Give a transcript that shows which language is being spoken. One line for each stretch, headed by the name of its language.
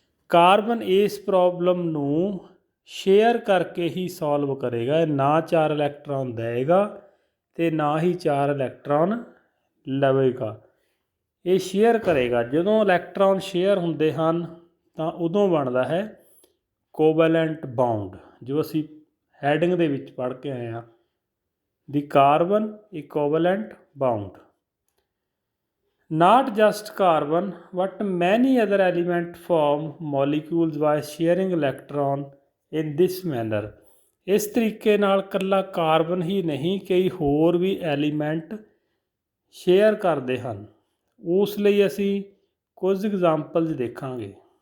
Punjabi: Carbon ਇਸ problem ਨੂੰ share ਕਰਕੇ ਹੀ ਸੋਲਵ ਕਰੇਗਾ, ਇਹ ਨਾ 4 ਇਲੈਕਟ੍ਰੋਨ ਦੇਵੇਗਾ ਅਤੇ ਨਾ ਹੀ 4 ਇਲੈਕਟ੍ਰੋਨ ਲਵੇਗਾ, ਇਹ ਸ਼ੇਅਰ ਕਰੇਗਾ। ਜਦੋਂ ਇਲੈਕਟ੍ਰੋਨ ਸ਼ੇਅਰ ਹੁੰਦੇ ਹਨ ਤਾਂ ਉਦੋਂ ਬਣਦਾ ਹੈ ਕੋਵੈਲੈਂਟ ਬਾਉਂਡ, ਜੋ ਅਸੀਂ ਹੈਡਿੰਗ ਦੇ ਵਿੱਚ ਪੜ੍ਹ ਕੇ ਆਏ ਹਾਂ, ਦੀ carbon ਇਕੁਈਵੈਲੈਂਟ bound.
English: Not just carbon, but many other elements form molecules by sharing electron in this manner।
Punjabi: ਇਸ ਤਰੀਕੇ ਨਾਲ ਇਕੱਲਾ ਕਾਰਬਨ ਹੀ ਨਹੀਂ, ਕਈ ਹੋਰ ਵੀ ਐਲੀਮੈਂਟ ਸ਼ੇਅਰ ਕਰਦੇ ਹਨ। ਉਸ ਲਈ ਅਸੀਂ ਕੁਝ ਐਗਜ਼ਾਮਪਲਸ ਦੇਖਾਂਗੇ।